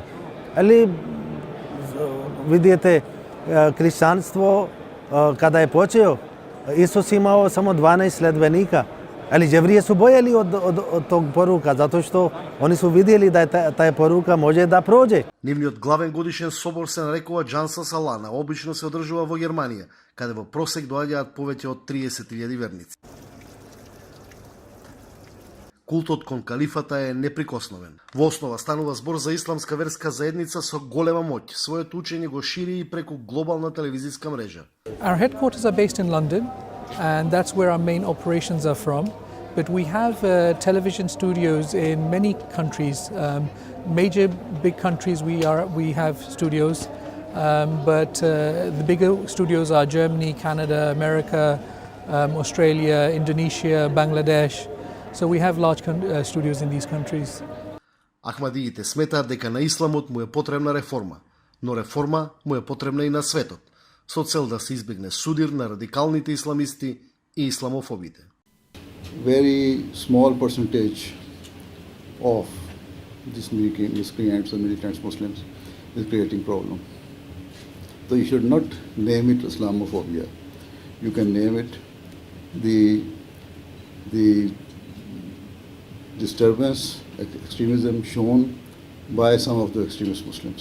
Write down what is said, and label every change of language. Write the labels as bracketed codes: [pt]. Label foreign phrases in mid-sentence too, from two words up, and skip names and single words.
[bs] Ali vidite, kršćanstvo kada je počeo, Isus imao samo 12 sledbenika, ali Jevrije su bojali od tog poruka, zato što oni su vidjeli da taj poruka može da prođe. [mk] Нивниот главен годишен собор се нарекува Джанса Салана, обично се одржува во Германија, каде во просек доаѓаат повеќе од 30.000 верници. Култот кон калифата е неприкосновен. Во основа станува збор за исламска верска заедница со голема моќ. Своето учење го шири и преку глобална телевизиска мрежа. [en] Our headquarters are based in London, and that's where our main operations are from. But we have television studios in many countries. Major big countries we have studios, but the bigger studios are Germany, Canada, America, Australia, Indonesia, Bangladesh. So we have large studios in these countries. [mk] Ахмадиите сметаат дека на исламот му е потребна реформа, но реформа му е потребна и на светот, со цел да се избегне судир на радикалните исламисти и исламофобите. [en] Very small percentage of these miscreants or militant Muslims is creating problem. So you should not name it Islamophobia. You can name it the disturbance, extremism shown by some of the extremist Muslims.